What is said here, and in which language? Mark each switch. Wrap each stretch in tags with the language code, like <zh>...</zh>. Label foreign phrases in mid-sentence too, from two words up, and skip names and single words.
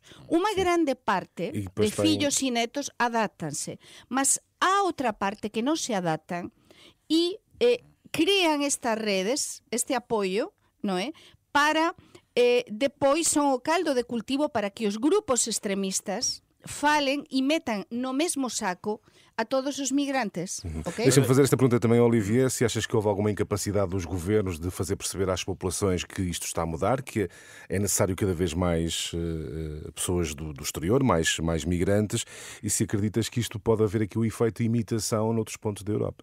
<gl>Unha grande parte de fillos e netos adáptanse, mas há outra parte que non se adaptan e crean estas redes, este apoio, non é? Para depois son o caldo de cultivo para que os grupos extremistas falen e metan no mesmo saco a todos os migrantes. Okay?</gl> <pt>Deixa-me fazer esta pergunta também, Olivier, se achas que houve alguma incapacidade dos governos de fazer perceber às populações que isto está a mudar, que é necessário cada vez mais pessoas do exterior, mais migrantes, e se acreditas que isto pode haver aqui o efeito de imitação noutros pontos da Europa?</pt>